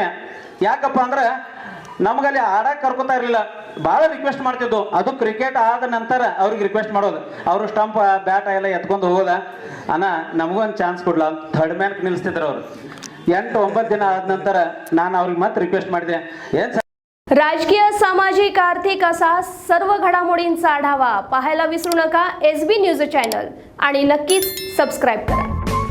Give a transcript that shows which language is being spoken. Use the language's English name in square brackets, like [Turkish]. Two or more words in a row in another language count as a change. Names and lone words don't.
[Kannada] ಯಾಕಪ್ಪ ಅಂದ್ರೆ ನಮ್ಗಲ್ಲಿ ಆಡಕ್ಕೆ ಕರ್ಕೊತಾ ಇರಲಿಲ್ಲ, ಭಾಳ ರಿಕ್ವೆಸ್ಟ್ ಮಾಡ್ತಿದ್ದು. ಅದು ಕ್ರಿಕೆಟ್ ಆದ ನಂತರ ಅವ್ರಿಗೆ ರಿಕ್ವೆಸ್ಟ್ ಮಾಡೋದು, ಅವರು [English] stump bat [Kannada] ಎಲ್ಲ ಎತ್ಕೊಂಡು ಹೋಗೋದ, ಅಣ್ಣ ನಮಗೂ ಒಂದು ಚಾನ್ಸ್ ಕೊಡ್ಲ, [English] third man [Kannada] ನಿಲ್ಲಿಸ್ತಿದ್ರು ಅವರು. 8-9 ದಿನ ಆದ ನಂತರ ನಾನು ಅವ್ರಿಗೆ ಮತ್ತೆ ರಿಕ್ವೆಸ್ಟ್ ಮಾಡಿದೆ. ಏನು [Marathi] राजकीय, सामाजिक, आर्थिक असा सर्व घडामोडींचा आढावा पाहायला विसरू नका SB न्यूज चॅनल आणि नक्कीच सबस्क्राईब करा.